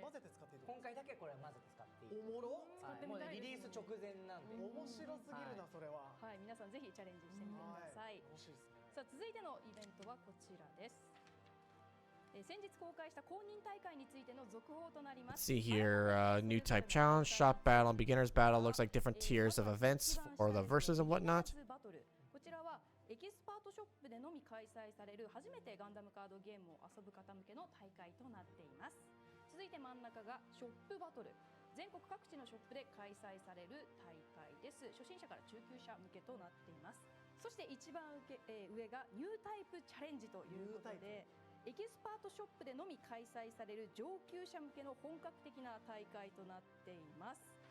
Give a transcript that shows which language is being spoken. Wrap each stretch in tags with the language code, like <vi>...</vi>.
<ja>混ぜて使っていいってこと？今回だけこれは混ぜて使っていい。おもろ。使ってもうみたいですリリース直前なんで。面白すぎるなそれは。はい、皆さんぜひチャレンジしてみてください。楽しいですね。さあ続いてのイベントはこちらです。先日公開した公認大会についての続報となります。</ja> <en>See here, new type challenge, shop battle, beginner's battle. Looks like different tiers of events for the verses and whatnot.</en> <ja>こちらはエキスパートショップでのみ開催される初めてガンダムカードゲームを遊ぶ方向けの大会となっています。続いて真ん中がショップバトル。全国各地のショップで開催される大会です。初心者から中級者向けとなっています。そして一番上がニュータイプチャレンジということで、エキスパートショップでのみ開催される上級者向けの本格的な大会となっています。</ja>